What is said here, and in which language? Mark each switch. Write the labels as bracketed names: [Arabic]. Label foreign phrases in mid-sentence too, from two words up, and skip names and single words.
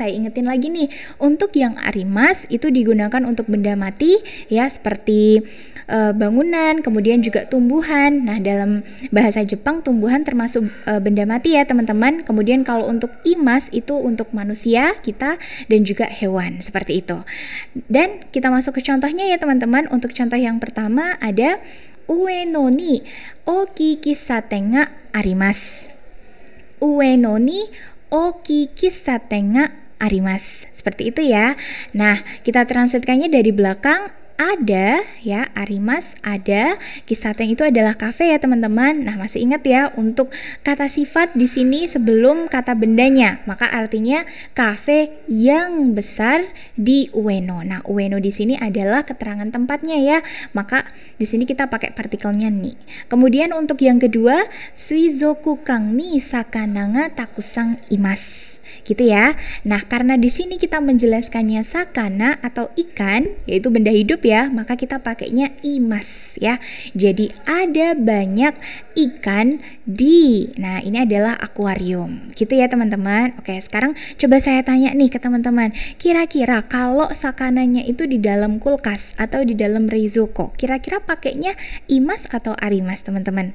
[Indonesian] Saya ingetin lagi nih, untuk yang arimas itu digunakan untuk benda mati ya, seperti bangunan, kemudian juga tumbuhan. Nah, dalam bahasa Jepang tumbuhan termasuk benda mati ya teman-teman. Kemudian kalau untuk imas itu untuk manusia kita dan juga hewan, seperti itu. Dan kita masuk ke contohnya ya teman-teman. Untuk contoh yang pertama ada [Japanese] 上野に大きい喫茶店があります. 上野に大きい喫茶店があります. [Indonesian] Seperti itu ya. Nah, kita translatekannya dari belakang. Ada ya, arimas ada, kissaten itu adalah kafe ya teman-teman. Nah, masih ingat ya untuk kata sifat di sini sebelum kata bendanya, maka artinya kafe yang besar di ueno. Nah, ueno di sini adalah keterangan tempatnya ya, maka di sini kita pakai partikelnya ni. Kemudian untuk yang kedua, [Japanese] 水族館に魚がたくさんいます. [Indonesian] Gitu ya. Nah, karena di sini kita menjelaskannya sakana atau ikan, yaitu benda hidup ya, maka kita pakainya imas ya. Jadi ada banyak ikan di. Nah, ini adalah akuarium. Gitu ya, teman-teman. Oke, sekarang coba saya tanya nih ke teman-teman. Kira-kira kalau sakananya itu di dalam kulkas atau di dalam reizoko, kira-kira pakainya imas atau arimas, teman-teman?